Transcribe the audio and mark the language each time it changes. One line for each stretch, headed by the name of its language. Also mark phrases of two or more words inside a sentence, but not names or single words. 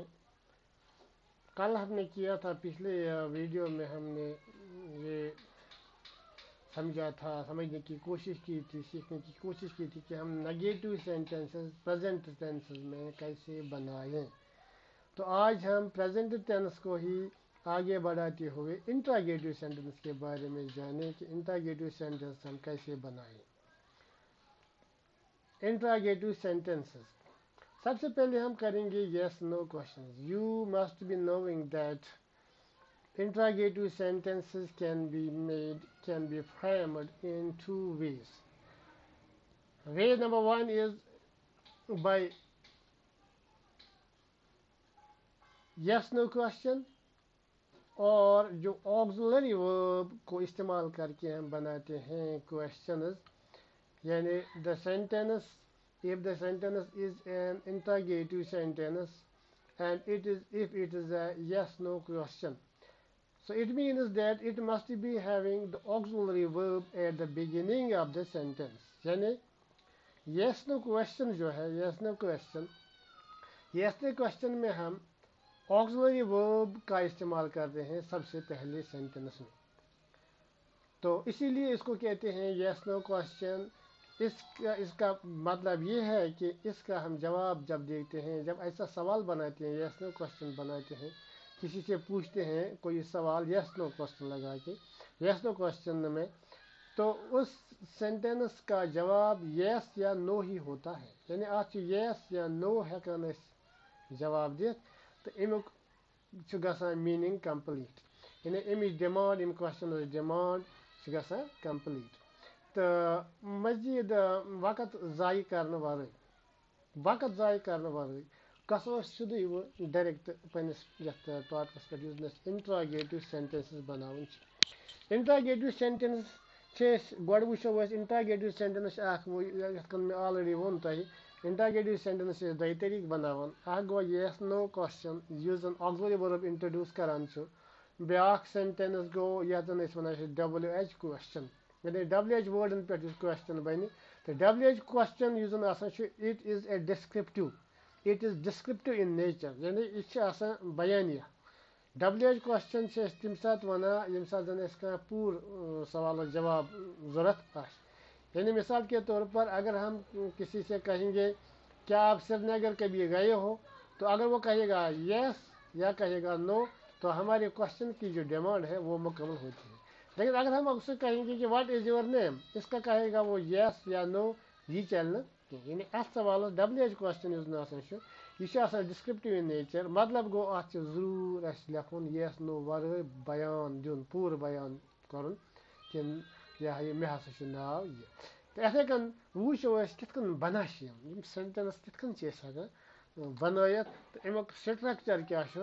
Urdu: کل ہم نے کیا تھا، پچھلے ویڈیو میں ہم نے یہ سمجھا تھا، سمجھنے کی کوشش کی تھی، سیکھنے کی کوشش کی تھی کہ ہم
English: negative sentences present tenses
Urdu: میں کیسے بنائیں. تو آج ہم
English: present tense
Urdu: کو ہی آگے بڑھاتے ہوئے
English: interrogative sentence
Urdu: کے بارے میں جانیں کہ
English: interrogative sentence
Urdu: ہم کیسے بنائیں.
English: interrogative sentences
Urdu: سب سے پہلے ہم کریں گے
English: yes no questions. you must be knowing that interrogative sentences can be framed in two ways. Way number one is by yes no question
Urdu: اور جو
English: auxiliary verb کو
Urdu: استعمال کر کے ہم بناتے ہیں
English: questions، یعنی if the sentence is an interrogative sentence and if it is a yes no question, so it means that it must be having the auxiliary verb at the beginning of the sentence.
Urdu: یعنی
English: yes no question
Urdu: جو ہے
English: yes no question
Urdu: میں ہم
English: auxiliary verb
Urdu: کا استعمال کرتے ہیں سب سے پہلے سینٹینس میں. تو اسی لیے اس کو کہتے ہیں
English: yes no question.
Urdu: اس کا مطلب یہ ہے کہ اس کا ہم جواب جب دیتے ہیں، جب ایسا سوال بناتے ہیں
English: yes no question
Urdu: بناتے ہیں، کسی سے پوچھتے ہیں کوئی سوال
English: yes no question
Urdu: لگا کے
English: yes no question
Urdu: میں، تو اس سینٹینس کا جواب یس یا نو ہی ہوتا ہے.
Kashmiri: یعنی اتھ یس یا نو ہیکان اس جواب دتھ تو امیک چھ گژھان
English: meaning complete.
Kashmiri: یعنی امچ ڈیمانڈ ام کوشچن ڈیمانڈ چھ گژھان کمپلیٹ. تو مزید وقت ضائع کرنے ورٲے گژھو سیودے ڈائریکٹ پنس یتھ ٹاپکس پہ انٹراگیٹو سینٹینسز بناون.
English: interrogative sentence
Kashmiri: گۄڈٕ وٕچھو أسۍ
English: interrogative sentence
Kashmiri: یتھ کن مےٚ آلریڈی ووٚن تۄہہِ.
English: interrogative sentence
Kashmiri: چھِ دۄیہِ طریقہٕ بناوان. اکھ گوٚو
English: yes no question
Kashmiri: یُس زن
English: auxiliary verb introduce
Kashmiri: کران چھُ. بیاکھ سینٹینس گوٚو یتھ زن أسۍ ونان چھِ
English: WH question,
Kashmiri: یعنی WH وٲڈن پٮ۪ٹھ یُس کوشچن بنہِ. تہٕ
English: WH question
Kashmiri: یُس زن آسان چھُ
English: it is a descriptive, it is descriptive in nature,
Kashmiri: یعنی یہ چھِ آسان بیانیہ.
English: WH question
Kashmiri: چھِ أسۍ تمہِ ساتہٕ ونان ییٚمہِ ساتہٕ زن اَسہِ کانٛہہ پوٗرٕ سوالس جواب ضوٚرتھ آسہِ.
Urdu: یعنی مثال کے طور پر اگر ہم کسی سے کہیں گے کیا آپ سری نگر کبھی گئے ہو، تو اگر وہ کہے گا یس یا کہے گا نو تو ہمارے کوشچن کی جو ڈیمانڈ ہے وہ مکمل ہوتی ہے. لیکن اگر ہم اس سے کہیں گے کہ
English: what is your name,
Urdu: اس کا کہے گا وہ یس یا نو، یہ چلنا.
Kashmiri: یعنی اتھ سوالس
English: WH question
Kashmiri: یُس زن آسان چھُ یہ چھُ آسان
English: descriptive in nature.
Kashmiri: مطلب گوٚو اتھ چھُ ضروٗر اَسہِ لیکھُن یس نو ورٲے بیان دیُن، پوٗرٕ بیان کرُن کہِ یہ ہا یہِ مےٚ ہسا چھُ ناو یہِ. تہٕ یِتھَے کٔنۍ وٕچھو أسۍ کِتھ کٔنۍ بنان چھِ یِم سینٹینس کِتھ کٔنۍ چھِ أسۍ ہٮ۪کان بنٲیِتھ تہٕ امیُک سٹرکچر کیٛاہ چھُ.